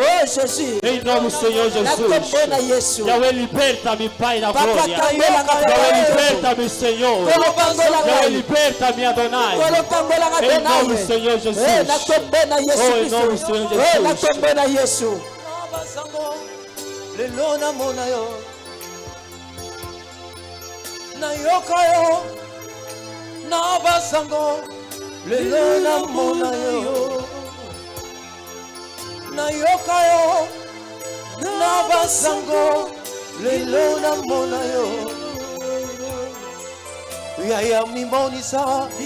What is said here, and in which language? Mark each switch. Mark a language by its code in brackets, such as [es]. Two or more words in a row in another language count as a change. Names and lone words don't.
[pt] Em nome do Senhor Jesus. Yahweh, liberta-me, Pai da glória. Yahweh, liberta-me, Senhor. Yahweh, liberta-me, Adonai. Em nome do Senhor Jesus. Oh, em nome do Senhor Jesus. [ln] Na yokayo na basango lelo na monayo na yokayo na basango lelo na monayo ya mimonisa